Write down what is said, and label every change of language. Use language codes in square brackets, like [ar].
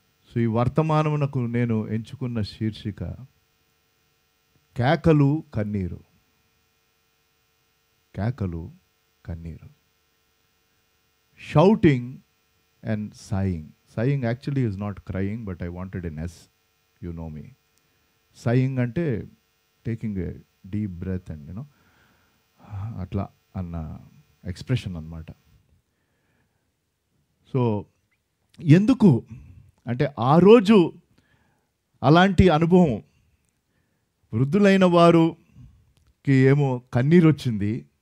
[te] So ఈ వర్తమానమునకు నేను ఎంచుకున్న శీర్షిక కేకలు కన్నీరు. కేకలు కన్నీరు. [en] Shouting and sighing. Sighing actually is not crying, but I wanted an S, you know me. Sighing [te] అంటే [en] taking a deep breath and you know [te] అట్లా అన్న [en] expression [te] అన్నమాట. సో ఎందుకు అంటే ఆ రోజు అలాంటి అనుభవం వృద్ధులైన వారుకి ఏమో కన్నీరు వచ్చింది.